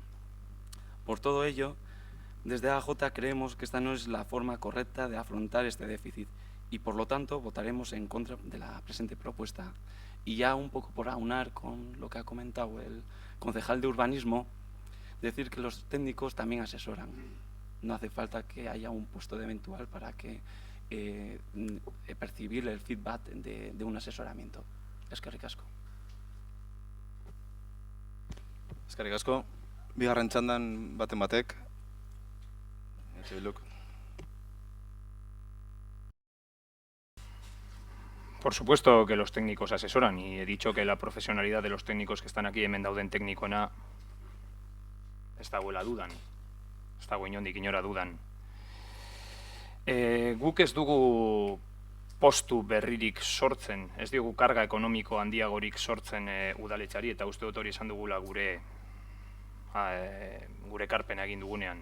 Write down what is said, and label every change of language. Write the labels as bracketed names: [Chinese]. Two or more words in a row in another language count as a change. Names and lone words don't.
[Spanish] Por todo ello, desde AJ creemos que esta no es la forma correcta de afrontar este déficit y, por lo tanto, votaremos en contra de la presente propuesta. Y ya un poco por aunar con lo que ha comentado el concejal de urbanismo, decir que los técnicos también asesoran. No hace falta que haya un puesto de eventual para que percibir el feedback de un asesoramiento. [Basque] Eskerrik asko. Eskerrik asko. Bigarren txandan baten batek. Bilduk. [Spanish] Por supuesto que los técnicos asesoran y he dicho que la profesionalidad de los técnicos que están aquí [Basque] hemen dauden teknikona ez dagoela dudan. Ez dago inondik inora dudan. Guk ez dugu postu berririk sortzen, ez dugu karga ekonomiko handiagorik sortzen udaletxari, eta uste dut hori esan dugula gure ekarpena egin dugunean.